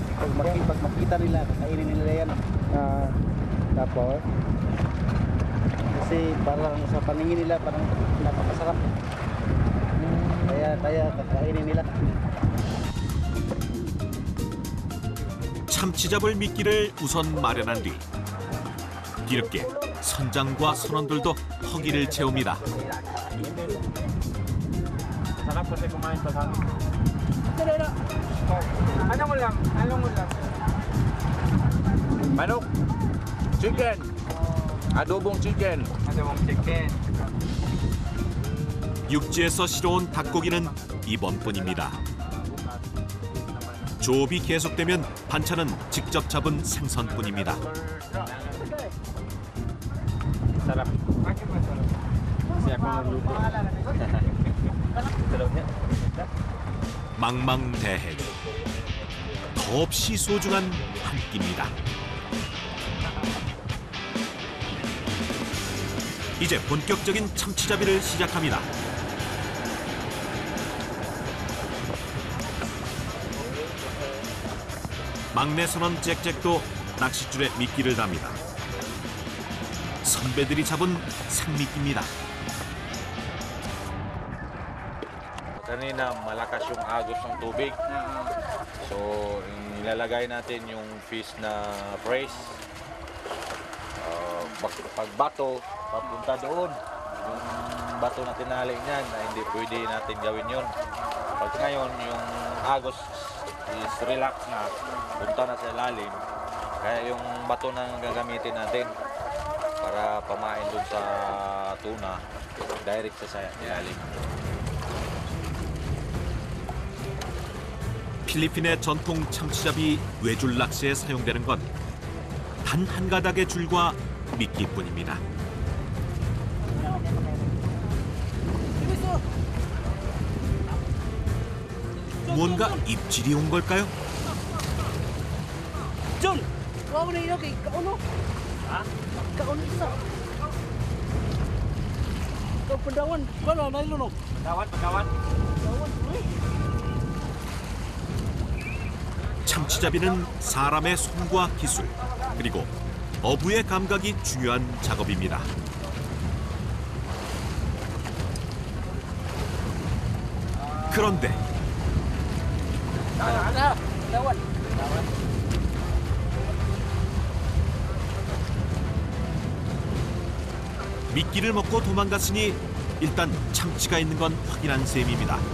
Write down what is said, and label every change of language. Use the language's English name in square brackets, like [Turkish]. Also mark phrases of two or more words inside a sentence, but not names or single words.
[Filipino] pag makita nila, kakainin nila yan. Tapos, kasi parang sa paningin nila, parang napakasarap. Kaya kakainin nila. [Korean] 참치 잡을 미끼를 우선 마련한 뒤 뒤늦게 선장과 선원들도 허기를 채웁니다. [Filipino] Sarap kasi kumain pag hangin. Anong ulam? Manok. [English] Chicken. Adobong chicken. [Korean] 육지에서 실어온 닭고기는 이번뿐입니다. 조업이 계속되면 반찬은 직접 잡은 생선뿐입니다. [Filipino] Sarap. Kasi ako nagluto. [Korean] 망망대해 더없이 소중한 한 끼입니다. 이제 본격적인 참치잡이를 시작합니다. 막내 선원 잭잭도 낚싯줄에 미끼를 답니다. 선배들이 잡은 생미끼입니다. [Filipino] Kanina malakas yung agos ng tubig. So nilalagay natin yung fish na fresh. Pag bato, papunta doon. Yung bato na tinali niyan, hindi pwede natin gawin yun. Pag ngayon, yung agos [English] is relax [Filipino] na, punta na sa ilalim. Kaya yung bato na gagamitin natin para pamain doon sa tuna, direct sa ilalim. [Korean] 필리핀의 전통 참치잡이 외줄 낚시에 사용되는 건 단 한 가닥의 줄과 미끼뿐입니다. 뭔가 입질이 온 걸까요? [Filipino] John, huwag mo na yun kay Kauno. Ha? Kauno isa. Pendawan, wala na yun. Pagkawan. [Korean] 참치잡이는 사람의 손과 기술 그리고 어부의 감각이 중요한 작업입니다. 그런데 미끼를 먹고 도망갔으니 일단 참치가 있는 건 확인한 셈입니다.